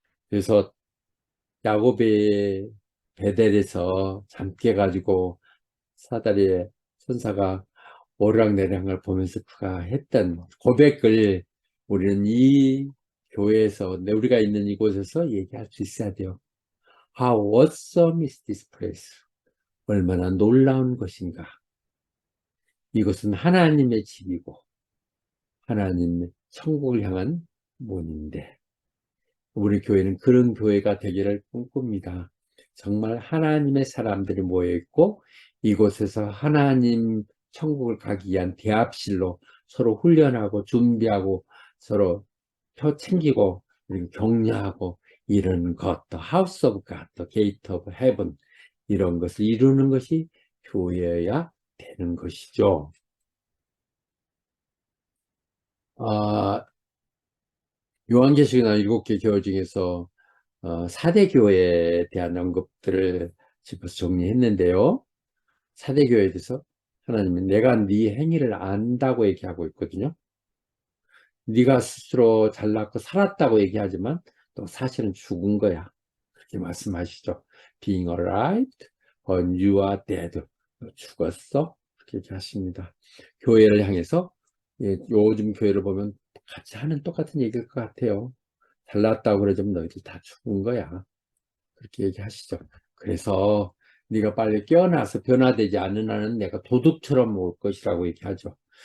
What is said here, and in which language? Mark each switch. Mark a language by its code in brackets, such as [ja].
[ko] 그래서 야곱의 베델에서 잠깨 가지고 사다리에 천사가 오르락내리락 걸 보면서 그가 했던 고백을 우리는 이 교회에서, 우리가 있는 이곳에서 얘기할 수 있어야 돼요. [en] How awesome is this place? [ko] 얼마나 놀라운 것인가. 이것은 하나님의 집이고 하나님의 천국을 향한 문인데, 우리 교회는 그런 교회가 되기를 꿈꿉니다. 정말 하나님의 사람들이 모여있고 이곳에서 하나님 천국을 가기 위한 대합실로 서로 훈련하고 준비하고 서로 표 챙기고 격려하고 이런 것, [en] The House of God, The Gate of Heaven, [ko] 이런 것을 이루는 것이 교회여야 되는 것이죠. 요한계시록이나 7개 교회 중에서 4대 교회에 대한 언급들을 짚어서 정리했는데요. 4대 교회에 대해서 하나님은 내가 네 행위를 안다고 얘기하고 있거든요. 네가 스스로 잘났고 살았다고 얘기하지만 또 사실은 죽은 거야. 그렇게 말씀하시죠. [en] Being alive, but you are dead. [ko] 너 죽었어? 그렇게 얘기하십니다. 교회를 향해서, 요즘 교회를 보면 같이 하는 똑같은 얘기일 것 같아요. 잘났다고 그러지만 너희들 다 죽은 거야. 그렇게 얘기하시죠. 그래서 네가 빨리 깨어나서 변화되지 않는 한은 내가 도둑처럼 올 것이라고 얘기하죠.